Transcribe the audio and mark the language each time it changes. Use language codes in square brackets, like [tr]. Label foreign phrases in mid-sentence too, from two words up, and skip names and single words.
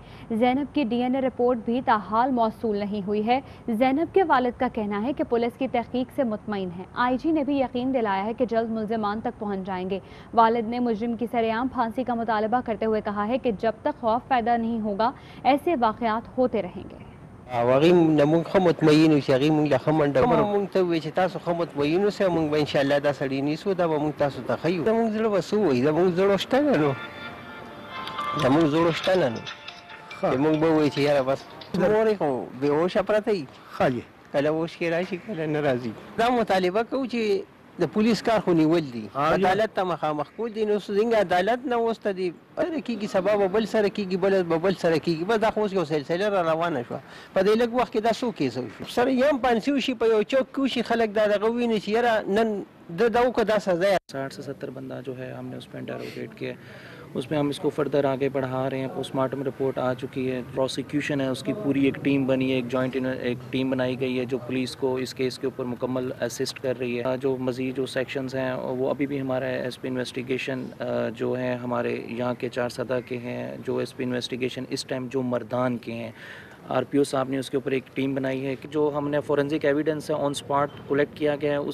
[ur] زینب کی DNA رپورٹ بھی تاحال موصول نہیں ہوئی ہے. زینب کے والد کا کہنا ہے کہ پولیس کی تحقیق سے مطمئن ہے. IG نے بھی یقین دلایا ہے کہ جلد ملزمان تک پہنچ جائیں گے. والد نے مجرم کی سرعام پھانسی کا مطالبہ کرتے ہوئے کہا ہے کہ جب تک خوف پیدا نہیں ہوگا ایسے واقعات ہوتے رہیں گے. [ps] هغه نمون خو مطمئن اوسې، هغه مونږ له ښه منډه مونږ ته ووایي چې تاسو ښه مطمئن اوسئ، مونږ به انشاءالله دا سړي نیسو، دا به مونږ تاسو ته ښیو. زمونږ زړه به څه ووایي، زمونږ زړه شته نه نو، زمونږ زړه شته نه نو چې مونږ به ووایي چې یاره بس مور یې خو بېهوشه پرته وي، کله هوش کې راشي کله نه راځي. دا مطالبه کوو چې د پولیس کار خو نیول دي، عدالت ته مخامخ کول دي. نو څنګه عدالت نه اوس ته دي سره کېږي، سبا به بل سره کېږي، بل سره کېږي. بس دا خو اوس یو سلسله را روانه شوه. په دې لږ وخت کې دا څو کیسه وشو، سره یو هم پانسي وشي، په یو چوک کې وشي، خلک دا دغه وویني چې یاره نن دا وکړه، دا سزا ہے. [ur] 60 سے 70 بندہ جو ہے ہم نے اس میں انٹیروگیٹ کیا، اس میں ہم اس کو فردر آگے بڑھا رہے ہیں. [en] postmortem report [ur] آ چکی ہے، پراسیکیوشن ہے، اس کی پوری ایک ٹیم بنی ہے، ایک جوائنٹ ایک ٹیم بنائی گئی ہے جو پولیس کو اس کیس کے اوپر مکمل اسسٹ کر رہی ہے. جو مزید جو سیکشنز ہیں وہ ابھی بھی ہمارا [en] SP investigation [ur] جو ہے ہمارے یہاں کے 4 صدا کے ہیں، جو [en] SP investigation [ur] اس ٹائم جو مردان کے ہیں، RPO صاحب نے اس کے اوپر ایک ٹیم بنائی ہے کہ جو ہم نے [en] forensic evidence [ur] ہے [en] on spot collect [ur] کیا گیا ہے.